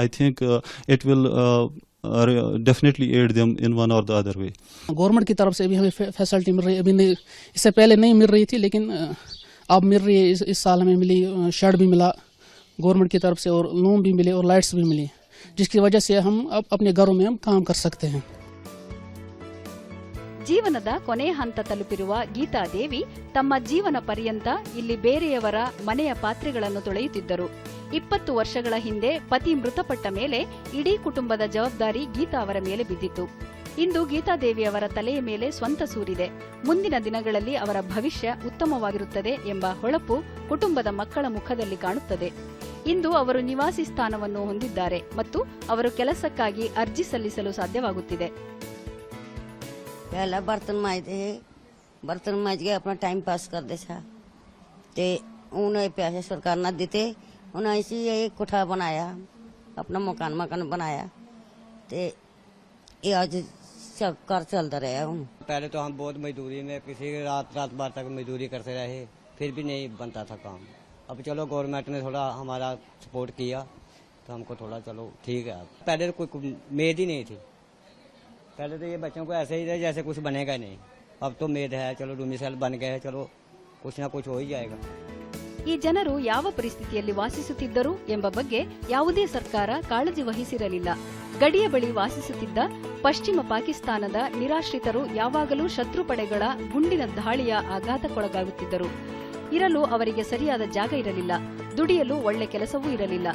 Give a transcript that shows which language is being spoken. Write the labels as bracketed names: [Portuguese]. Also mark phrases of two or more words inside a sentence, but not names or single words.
[English] I think it will definitely aid them in one or the other way. [Hindi] गवर्नमेंट की तरफ से भी हमें फैसिलिटी मिल रही है. अभी नहीं, इससे पहले नहीं मिल रही थी, लेकिन अब मिल रही है. इस साल हमें मिली, शेड भी मिला गवर्नमेंट की तरफ से और लोन भी मिले और लाइट्स भी मिली, जिसकी वजह से हम अब अपने घरों में हम काम कर सकते हैं. [Kannada] ಜೀವನದ ಕೊನೆ ಹಂತ ತಲುಪಿರುವ ಗೀತಾದೇವಿ ತಮ್ಮ ಜೀವನ ಪರ್ಯಂತ ಇಲ್ಲಿ ಬೇರೆಯವರ ಮನೆಯ ಪಾತ್ರೆಗಳನ್ನು ತೊಳೆಯುತ್ತಿದ್ದರು. 20 ವರ್ಷಗಳ ಹಿಂದೆ ಪತಿ ಮೃತಪಟ್ಟ ಮೇಲೆ ಇಡೀ ಕುಟುಂಬದ ಜವಾಬ್ದಾರಿ ಗೀತಾ ಅವರ ಮೇಲೆ ಬಿದ್ದಿತ್ತು. ಇಂದು ಗೀತಾದೇವಿ ಅವರ ತಲೆಯ ಮೇಲೆ ಸ್ವಂತ ಸೂರಿದೆ. ಮುಂದಿನ ದಿನಗಳಲ್ಲಿ ಅವರ ಭವಿಷ್ಯ ಉತ್ತಮವಾಗಿರುತ್ತದೆ ಎಂಬ ಹೊಳಪು ಕುಟುಂಬದ ಮಕ್ಕಳ ಮುಖದಲ್ಲಿ ಕಾಣುತ್ತದೆ. ಇಂದು ಅವರು ನಿವಾಸಿ ಸ್ಥಾನವನ್ನು ಹೊಂದಿದ್ದಾರೆ ಮತ್ತು ಅವರು ಕೆಲಸಕ್ಕಾಗಿ ಅರ್ಜಿ ಸಲ್ಲಿಸಲು ಸಾಧ್ಯವಾಗುತ್ತಿದೆ. [Hindi] पहला बर्तन मांजते है, बर्तन मांज के अपना टाइम पास करते था. ते उन्हें पैसे सरकार ना देते, उन्हें इसी एक कोठा बनाया, अपना मकान बनाया. ते ये आज सब कर चलता रहा हूँ. पहले तो हम बहुत मजदूरी में किसी रात भर तक मजदूरी करते रहे, फिर भी नहीं बनता था काम. अब चलो गवर्नमेंट ने थोड़ा हमारा सपोर्ट किया तो हमको थोड़ा चलो ठीक है. पहले कोई उम्मीद ही नहीं थी. पहले तो ये बच्चों को ऐसे ही रहे जैसे कुछ बनेगा नहीं. अब तो उम्मीद है, चलो डोमिसाइल बन गए हैं, चलो कुछ ना कुछ हो ही जाएगा. [Kannada] ಈ ಜನರು ಯಾವ ಪರಿಸ್ಥಿತಿಯಲ್ಲಿ ವಾಸಿಸುತ್ತಿದ್ದರು ಎಂಬ ಬಗ್ಗೆ ಯಾವುದೇ ಸರ್ಕಾರ ಕಾಳಜಿ ವಹಿಸಿರಲಿಲ್ಲ. ಗಡಿಯ ಬಳಿ ವಾಸಿಸುತ್ತಿದ್ದ ಪಶ್ಚಿಮ ಪಾಕಿಸ್ತಾನದ ನಿರಾಶ್ರಿತರು ಯಾವಾಗಲೂ ಶತ್ರು ಪಡೆಗಳ ಗುಂಡಿನ ದಾಳಿಯ ಆಘಾತಕ್ಕೊಳಗಾಗುತ್ತಿದ್ದರು. ಇರಲು ಅವರಿಗೆ ಸರಿಯಾದ ಜಾಗ ಇರಲಿಲ್ಲ, ದುಡಿಯಲು ಒಳ್ಳೆ ಕೆಲಸವೂ ಇರಲಿಲ್ಲ.